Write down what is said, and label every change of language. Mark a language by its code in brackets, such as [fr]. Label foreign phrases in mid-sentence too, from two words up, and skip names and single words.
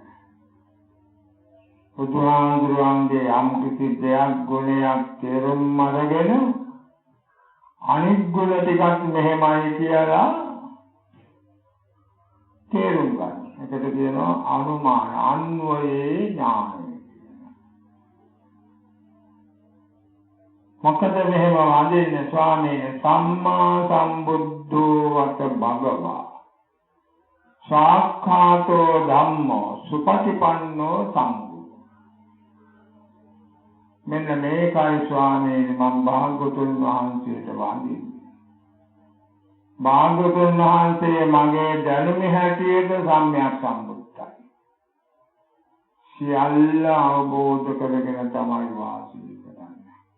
[si] බුදුහාමුදුරන්ගේ යම් කිසි දෙයක් ගුණයක් තේරුම් අරගෙන අනිත් ගුණ ටිකක් මෙහෙමයි කියලා තේරුම් ගන්න. ඒකට කියනවා අනුමාන අන්වයේ ඥානය. මොකද මෙහෙම වඳින්නේ ස්වාමීන් [pi] සම්මා සම්බුද්ධෝ වත භගවා සාක්ඛාතෝ ධම්මෝ සුපටිපන්නෝ සංඝෝ [si] මෙන්න මේකයි ස්වාමීන් මම භාග්‍යවතුන් වහන්සේට වඳින්නේ. භාග්‍යවතුන් වහන්සේ මගේ දැනුම හැටියට සම්‍යක් සම්බුද්ධයි. සියල්ල අවබෝධ කරගෙන තමයි වාසය කරන්නේ.